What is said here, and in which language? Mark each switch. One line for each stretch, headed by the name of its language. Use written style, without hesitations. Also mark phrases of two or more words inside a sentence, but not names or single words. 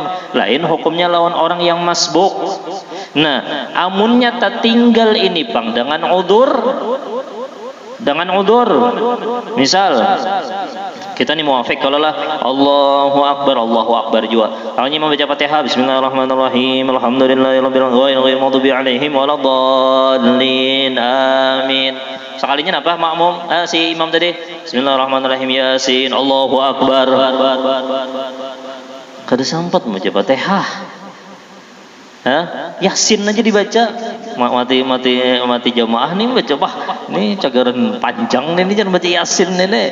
Banjar: Lain hukumnya lawan orang yang masbuk. Nah, amunnya tertinggal ini bang dengan udzur. Misal kita nih muwafiq kalau lah
Arabic: الله أكبر
Banjar: juga. Awalnya membaca Fatihah Bismillahirrahmanirrahim.
Arabic: الحمد لله رب العالمين غير المغضوب عليهم ولا الضالين. Amin.
Banjar: Sekalinya apa makmum si imam tadi? Bismillahirrahmanirrahim Yasin.
Arabic: الله أكبر.
Banjar: Kada sempat membaca Fatihah. Yasin aja dibaca. Mati jamaah nih baca bah. Ini cagaran panjang nih jangan baca Yasin nih.